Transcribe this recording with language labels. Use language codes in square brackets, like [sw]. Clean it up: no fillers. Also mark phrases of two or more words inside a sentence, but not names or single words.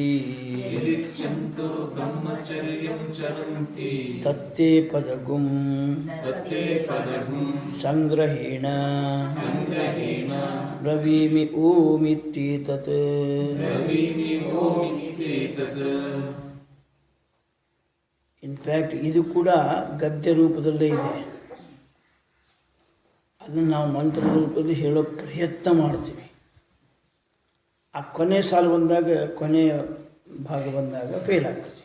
[sa] यदिच्छन्तो ब्रह्मचर्यं चरन्ति तत्ते पदगुं तत्ते पदगुं संग्रहेण ब्रवीमि ओमित्येतत् ब्रवीमि ओमित्येतत्. [en] in fact [kn] ಇದು ಕೂಡ ಗದ್ಯ ರೂಪದಲ್ಲೇ ಇದೆ. ಅದನ್ನು ನಾವು ಮಂತ್ರ ರೂಪದಲ್ಲಿ ಹೇಳೋ ಪ್ರಯತ್ನ ಮಾಡ್ತೀವಿ. ಆ ಕೊನೆ ಸಾಲು ಬಂದಾಗ, ಕೊನೆಯ ಭಾಗ ಬಂದಾಗ ಫೇಲ್ ಆಗ್ತದೆ.